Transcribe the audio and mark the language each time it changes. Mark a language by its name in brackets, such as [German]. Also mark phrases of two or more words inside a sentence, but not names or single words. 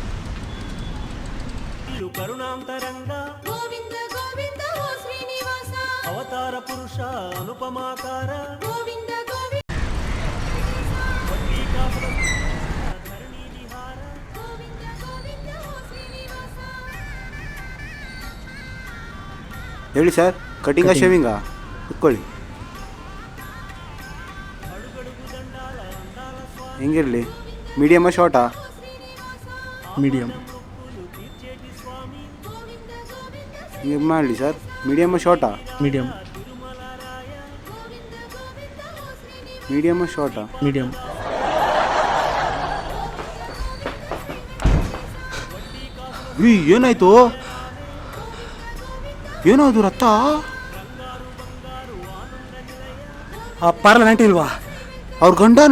[Telugu] కరుణాంతరంగా గోవింద గోవింద ఓ శ్రీనివాస అవతార పురుష అనుపమాకార గోవింద గోవింద ధరణీ విహార గోవింద గోవింద ఓ శ్రీనివాస [Kannada] ಹೇಳಿ ಸರ್ [English] cutting shaving [Kannada] ಕುತ್ಕೊಳ್ಳಿ [Telugu] అడుగడుగు దండాల అందాల స్వామి [Kannada] ಹೆಂಗಿರಲಿ [English] medium short [Kannada] ಮೀಡಿಯಮ್ [Telugu] మొక్కులు తీర్చేటి స్వామి గోవింద గోవింద [Kannada] ಹಿಂಗೆ ಮಾಡಲಿ ಸರ್ [English] medium short [Kannada] ಮೀಡಿಯಮ್ [Telugu] తిరుమలరాయ గోవింద గోవింద ఓ శ్రీనివాస [English] medium short [Kannada] ಮೀಡಿಯಮ್ ಏನಾಯ್ತು ಏನಾಯ್ತು ರತ್ತ ಆ [English] parlour aunty [Kannada] ಇಲ್ವಾ? ಅವ್ರ ಗಂಡನ